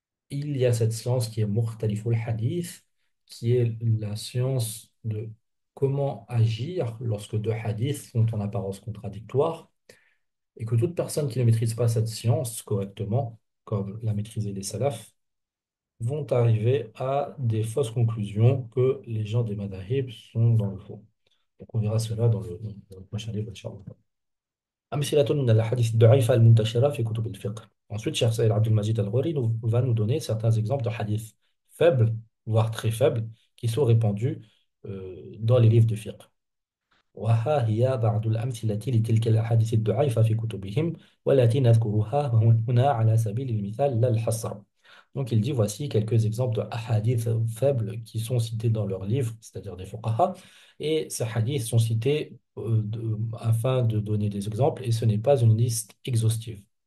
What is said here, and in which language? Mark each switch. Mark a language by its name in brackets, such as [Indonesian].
[French] il y a cette science qui est Mukhtaliful Hadith, qui est la science de comment agir lorsque deux hadiths sont en apparence contradictoires, et que toute personne qui ne maîtrise pas cette science correctement, comme l'a maîtrisé les salafs, vont arriver à des fausses conclusions que les gens des madhahib sont dans le faux. Donc on verra cela dans le prochain livre, Inch'Allah. [Arabic] أمثلة من الأحاديث الضعيفة المنتشرة في كتب الفقه. [French] Ensuite, Cheikh Saïd Abdul-Majid Al-Ghori va nous donner certains exemples de hadiths faibles, voire très faibles, qui sont répandus dans les livres de fiqh. [Arabic] وها هي بعض الأمثلة لتلك الأحاديث الضعيفة في كتبهم والتي نذكرها هنا على سبيل المثال لا الحصر. [French] Donc il dit voici quelques exemples de hadiths faibles qui sont cités dans leurs livres, c'est-à-dire des fuqaha, et ces hadiths sont cités afin de donner des exemples, et ce n'est pas une liste exhaustive.